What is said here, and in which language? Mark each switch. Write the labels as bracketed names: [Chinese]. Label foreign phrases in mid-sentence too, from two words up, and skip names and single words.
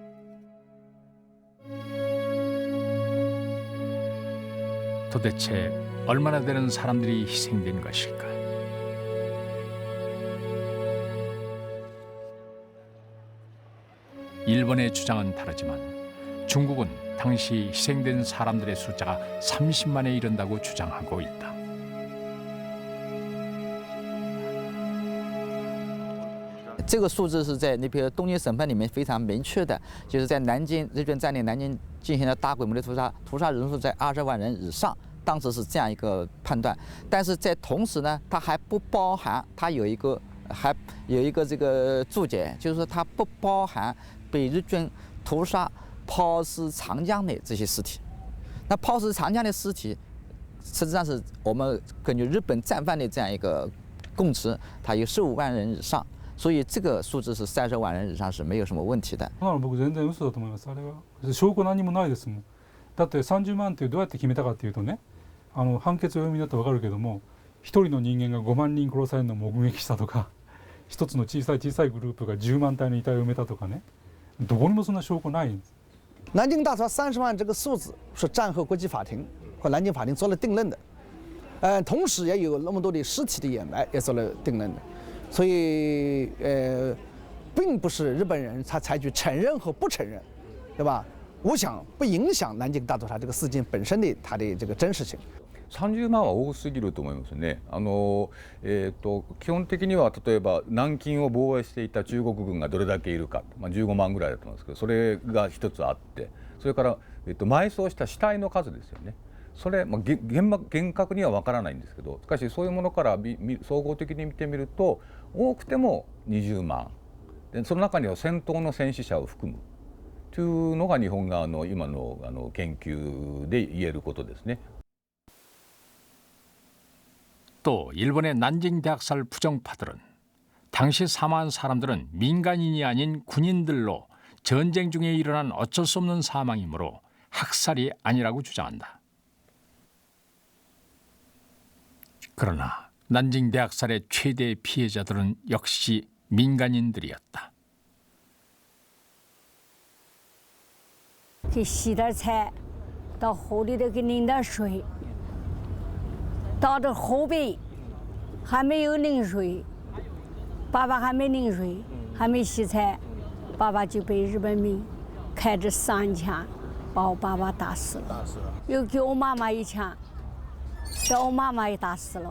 [Korean] 도대체 얼마나 되는 사람들이 희생된 것일까? 일본의 주장은 다르지만 중국은 당시 희생된 사람들의 숫자가 30만에 이른다고 주장하고 있다. [Chinese] 这个数字是在那篇东京审判里面非常明确的，就是在南京日军占领南京进行了大规模的屠杀人数在20万人以上，当时是这样一个判断。但是在同时呢，它还不包含，它有一个这个注解，就是说它不包含被日军屠杀抛尸长江的这些尸体。那抛尸长江的尸体，实际上是我们根据日本战犯的这样一个供词，它有15万人以上。所以这个数字是30万人以上是没有什么问题的。 [Japanese] 僕全然嘘だと思います。あれは証拠何もないですもん。だって30万ってどうやって決めたかっていうとね、判決を読みになってわかるけども、一人の人間が5万人殺されるのを目撃したとか、一つの小さいグループが10万体の遺体を埋めたとかね、どこにもそんな証拠ないんです。 [Chinese] 南京大屠杀30万这个数字是战后国际法庭和南京法庭做了定论的，同时也有那么多的尸体的掩埋也做了定论的。所以，并不是日本人他采取承认和不承认，对吧？我想不影響南京大屠殺这个事件本身的它的这个真实性。 [Japanese] 30万は多すぎると思いますね。基本的には例えば南京を防衛していた中国軍がどれだけいるか、15万ぐらいだと思うんですけど、それが一つあって、それから埋葬した死体の数ですよね。それ、厳格には分からないんですけど、しかしそういうものから総合的に見てみると多くても20万で、その中には戦闘の戦死者を含むというのが日本側の今の研究で言えることですね。 [Korean] 또 일본의 난징 대학살 부정파들은 당시 사망한 사람들은 민간인이 아닌 군인들로 전쟁 중에 일어난 어쩔 수 없는 사망이므로 학살이 아니라고 주장한다. 그러나 난징 대학살의 최대 피해자들은 역시 민간인들이었다. [Chinese] 给洗点菜，到湖里头给拧点水，到这后背还没有拧水，爸爸还没拧水，还没洗菜，爸爸就被日本兵开着3枪把我爸爸打死了，又给我妈妈1枪，把我妈妈也打死了。